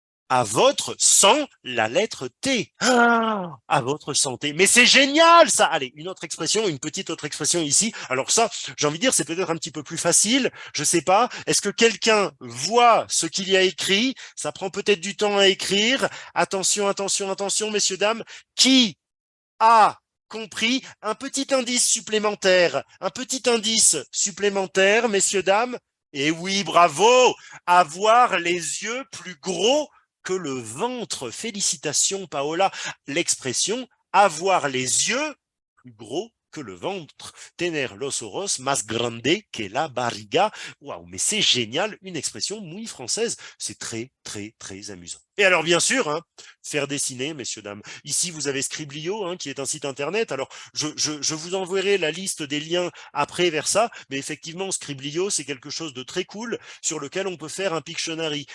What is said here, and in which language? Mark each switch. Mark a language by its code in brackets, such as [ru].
[fr] À votre sans la lettre T. Ah, à votre santé. Mais c'est génial, ça. Allez, une autre expression, une petite autre expression ici. Alors ça, j'ai envie de dire, c'est peut-être un petit peu plus facile. Je sais pas. Est-ce que quelqu'un voit ce qu'il y a écrit? Ça prend peut-être du temps à écrire. Attention, attention, attention, messieurs, dames. Qui a compris un petit indice supplémentaire? Un petit indice supplémentaire, messieurs, dames. Et oui, bravo! Avoir les yeux plus gros que le ventre. Félicitations, Paola. L'expression avoir les yeux plus gros que le ventre. [es] Tener los ojos más grande que la barriga. [fr] Waouh, mais c'est génial, une expression muy française. C'est très, très, très amusant. Et alors, bien sûr, hein, faire dessiner, messieurs, dames. Ici, vous avez Scriblio, hein, qui est un site internet. Alors, je vous enverrai la liste des liens après vers ça, mais effectivement, Scriblio, c'est quelque chose de très cool sur lequel on peut faire un Pictionary.